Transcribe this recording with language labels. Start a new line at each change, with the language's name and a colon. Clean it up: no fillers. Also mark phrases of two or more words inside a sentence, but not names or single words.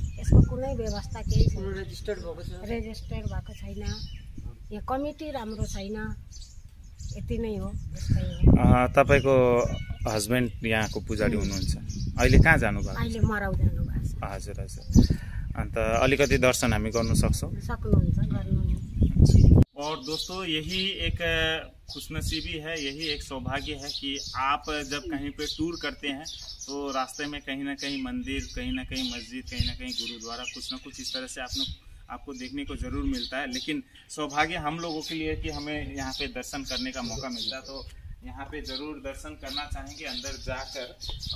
Nepali: यसको कुनै व्यवस्था केही छैन, रेजिस्टर्ड भएको छैन। यहाँ कमिटी राम्रो छैन, यति नै हो। त्यस्तै हो। तपाईँको हस्बेन्ड यहाँको पुजारी हुनुहुन्छ, अहिले कहाँ जानुभएको? अहिले मराउ जानुभएको छ। हजुर हजुर। अन्त अलिकति दर्शन हामी गर्न सक्छौँ? सक्नुहुन्छ, गर्नु।
Hindi: और दोस्तों यही एक खुशनसीबी है, यही एक सौभाग्य है कि आप जब कहीं पे टूर करते हैं तो रास्ते में कहीं ना कहीं मंदिर, कहीं ना कहीं मस्जिद, कहीं ना कहीं गुरुद्वारा, कुछ ना कुछ इस तरह से आपको देखने को ज़रूर मिलता है। लेकिन सौभाग्य हम लोगों के लिए कि हमें यहाँ पे दर्शन करने का मौका मिलता है, तो यहाँ पे ज़रूर दर्शन करना चाहेंगे अंदर जाकर।